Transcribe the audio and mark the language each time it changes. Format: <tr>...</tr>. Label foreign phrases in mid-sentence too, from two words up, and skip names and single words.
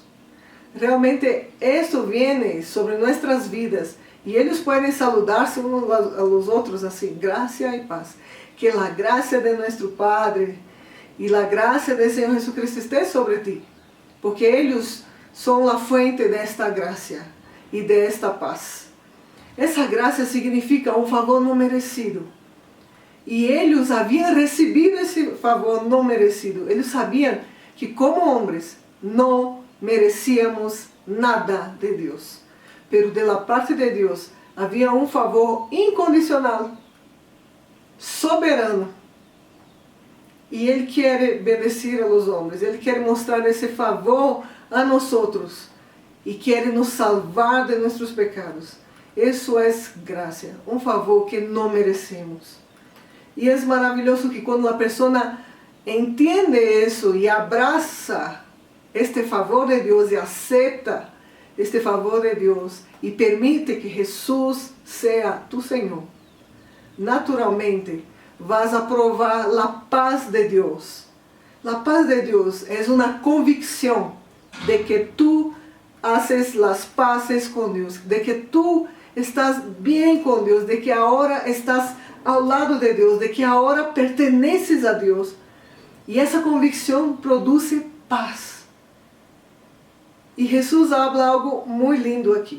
<es>Realmente esto viene sobre nuestras vidas y ellos pueden saludarse unos a los otros así, gracia y paz. Que la gracia de nuestro Padre y la gracia del Señor Jesucristo esté sobre ti, porque ellos son la fuente de esta gracia. e de esta paz.</es> <pt>Essa graça significa um favor não merecido. E eles haviam recebido esse favor não merecido. Eles sabiam que como homens não merecíamos nada de Deus.</pt> <es>Pero de la parte</es> <pt>de Deus havia um favor incondicional, soberano. E Ele quer</pt> <es>bendecir a los</es> <pt>homens. Ele quer mostrar esse favor a nós outros. E quer nos salvar de nossos pecados. Isso é graça, um favor que não merecemos. E é maravilhoso que quando a pessoa entende isso e abraça este favor de Deus e aceita este favor de Deus e permite que Jesus seja tu Senhor, naturalmente vas a provar a paz de Deus. A paz de Deus é uma convicção de que tu</pt> <es>haces las paces</es> <pt>com Deus, de que tu estás bem com Deus, de que agora estás ao lado de Deus, de que agora perteneces a Deus. E essa convicção produz paz. E Jesus habla algo muito lindo aqui.</pt>